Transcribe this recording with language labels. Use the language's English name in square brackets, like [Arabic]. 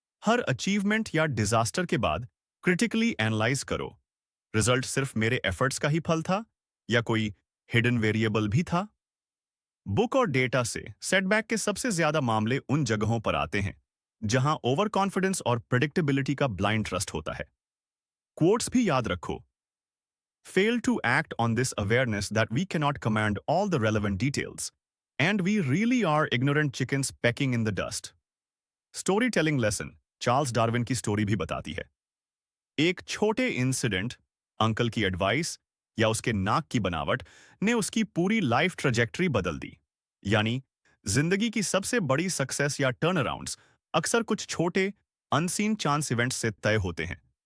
[Hindi] हर achievement या disaster के बाद क्रिटिकली एनालाइज करो, रिजल्ट सिर्फ मेरे एफर्ट्स का ही फल था या कोई हिडन वेरिएबल भी था? बुक और डेटा से सेटबैक के सबसे ज्यादा मामले उन जगहों पर आते हैं जहां ओवर कॉन्फिडेंस और प्रिडिक्टेबिलिटी का ब्लाइंड ट्रस्ट होता है। क्वोट्स भी याद रखो। [English] Fail to act on this awareness that we cannot command all the relevant details, and we really are ignorant chickens pecking in the dust. [Hindi] Story telling lesson Charles Darwin की story भी बताती है। एक छोटे incident, uncle की advice या उसके नाक की बनावट ने उसकी पूरी लाइफ ट्रेजेक्टरी बदल दी। यानी जिंदगी की सबसे बड़ी सक्सेस या टर्न अराउंड्स अक्सर कुछ छोटे अनसीन चांस इवेंट्स से तय होते हैं।